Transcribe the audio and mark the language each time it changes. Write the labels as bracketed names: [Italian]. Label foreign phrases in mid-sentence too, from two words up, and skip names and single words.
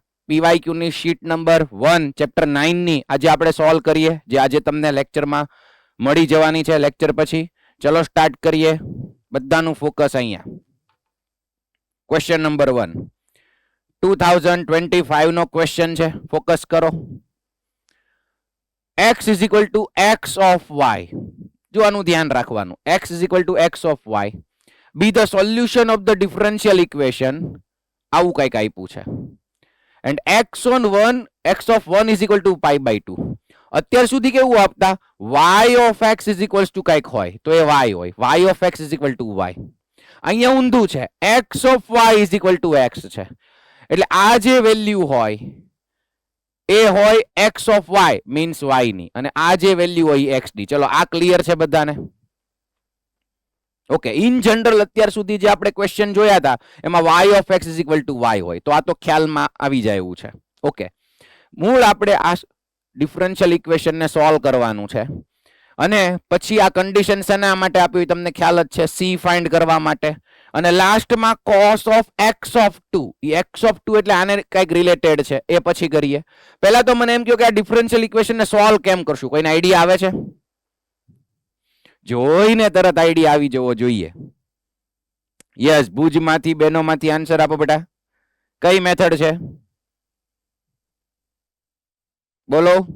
[Gujarati] પીવાયક્યુ ની [English] sheet number 1 chapter 9 [Gujarati] ની આજે આપણે સોલ્વ કરીએ, જે આજે તમને લેક્ચરમાં મળી જવાની છે લેક્ચર પછી. ચલો સ્ટાર્ટ કરીએ. બધાનું ફોકસ અહીંયા. [English] question number 1 2025 [Gujarati] નો ક્વેશ્ચન છે. ફોકસ કરો. [English] x is equal to x of y. [Gujarati] જો આનું ધ્યાન રાખવાનું. [English] x is equal to x of y be the solution of the differential equation. [Gujarati] આવું કંઈક આપ્યું છે. [English] and x of 1 is equal to pi by 2. [Gujarati] અત્યાર સુધી કેવું આપતા? [English] y of x is equals to [Gujarati] કંઈક હોય તો એ y હોય. [English] y of x is equal to y. [Gujarati] અહીંયા ઊંધું છે. [English] x of y is equal to x છે. [Gujarati] એટલે આ જે વેલ્યુ હોય એ હોય [English] x of y [Gujarati] મીન્સ y ની, અને આ જે વેલ્યુ હોય x ની. ચલો આ ક્લિયર છે બધાને? ઓકે. [English] in general [Gujarati] અત્યાર સુધી જે આપણે ક્વેશ્ચન જોયા હતા એમાં [English] y of x is equal to y [Gujarati] હોય, તો આ તો ખ્યાલમાં આવી જાય એવું છે. ઓકે. મૂળ આપણે આ [English] differential equation [Gujarati] ને સોલ્વ કરવાનું છે, અને પછી આ કન્ડિશન શેના માટે આપ્યું તમને ખ્યાલ જ છે, c ફાઇન્ડ કરવા માટે. અને લાસ્ટમાં [English] cos of x of 2. [Gujarati] એ [English] x of 2 [Gujarati] એટલે આને કંઈક રિલેટેડ છે, એ પછી કરીએ. પહેલા તો મને એમ કહો કે આ [English] differential equation [Gujarati] ને સોલ્વ કેમ કરશું? કોઈને આઈડિયા આવે છે? જોઈને તરત આઈડિયા આવી જવો જોઈએ. યસ, ભુજમાંથી બેનોમાંથી આન્સર આપો બેટા. કઈ મેથડ છે? બોલો.